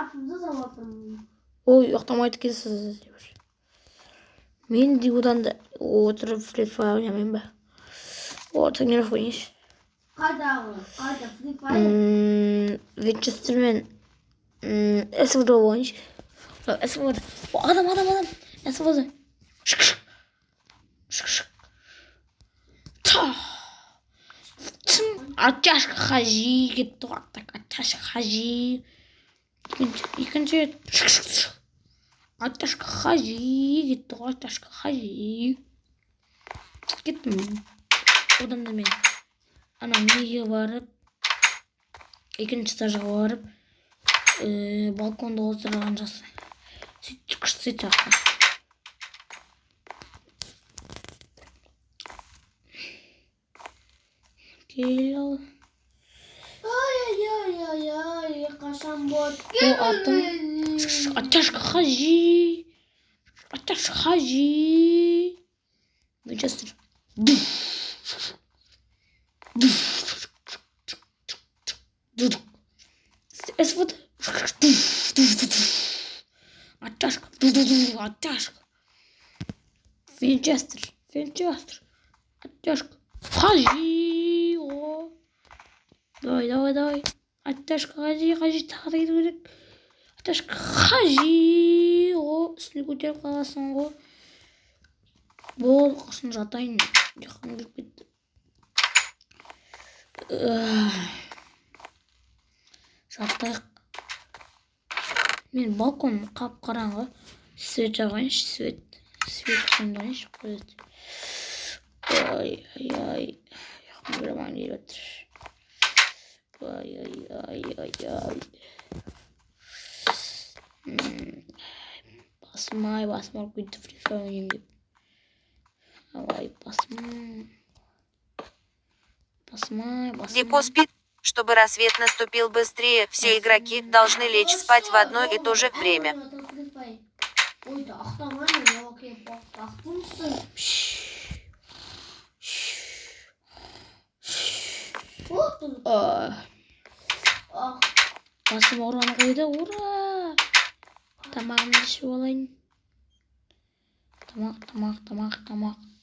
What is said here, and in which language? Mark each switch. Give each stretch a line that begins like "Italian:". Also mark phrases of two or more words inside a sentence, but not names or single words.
Kazakh: Атымды салатым. Ой, ұйықтамайды екенсіз деп жүр. Мен одан да отырып Free Fire ойнамаймын ба? Тренировка ойнайыншы. Қайда Free Fire? Винчестер мен СВД ойнайыншы. СВД. Адам. СВД. Шық. Та. Оттяжка хажи кетті ғой. Оттяжка хажи. Екінші рет. Оттяжка хажи кетті ғой. Оттяжка хажи. Кеттім. Одан да мен ана неге барып, екінші этажға барып, балконда отырған жақсы. Сөйтіп жаққа. Кел. Ай, қашан бот. О, атын. Оттяжка хажи. Оттяжка хажи. Винчестер. СВД. Оттяжка. Винчестер. Оттяжка. Хажи. О. Давай. Оттяжка хажи. Тағы да кету керек. Оттяжка хажи. О, үстіне көтеріп қаласың ғой. Бол, қасын жатайын. Жақын кіріп кетті. Жаттайық. Мен балкон қап қараңғы. Свет жағайыншы, свет қойындайыншы. Ай. Яқын біраман келіп отыр. Ай. Басым ұрып кетті Free Fire ойнайын деп. Ай, басым.
Russian: Дико спит. Чтобы рассвет наступил быстрее, все игроки должны лечь спать в одно и то же время.
Kazakh: Ойда, ақтамайын, оке, ақтымсың. Басым ұраны қойды, ура! Тамағымды ішіп алайын. Тамақ.